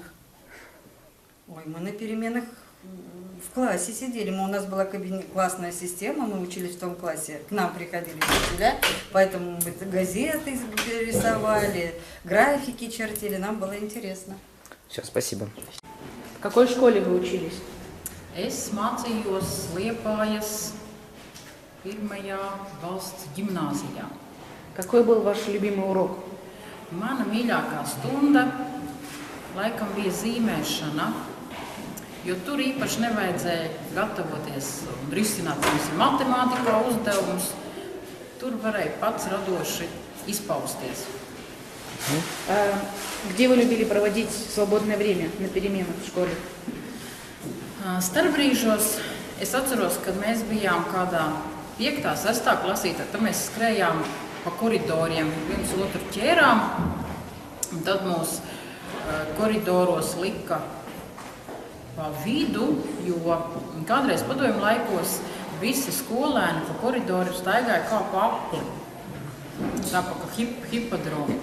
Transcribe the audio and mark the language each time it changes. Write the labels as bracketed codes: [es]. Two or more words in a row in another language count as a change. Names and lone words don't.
[ru] Ой, мы на переменах в классе сидели. У нас была классная система, мы учились в том классе. К нам приходили учителя, поэтому мы газеты рисовали, графики чертили. Нам было интересно. Все, спасибо. В какой школе вы учились? [lv] Es mācījos Liepājas pirmajā valsts ģimnāzijā. [ru] Какой был ваш любимый урок? [lv] Mana mīļākā stunda laikam bija zīmēšana, jo tur īpaši nevajadzēja gatavoties un risināt matemātikā uzdevumus. Tur varēja pats radoši izpausties. [ru] Где вы любили проводить свободное время на переменах в школе? [lv] Starpbrīžos es atceros, kad mēs bijām kādā 5. 6. klasītē, tad mēs skrējām pa koridoriem, viens otru ķērām, un tad mūs koridoros lika pa vidu, jo kādreiz padomju laikos visi skolēni pa koridoru staigāja kā pa apli, tā pa hipodromu.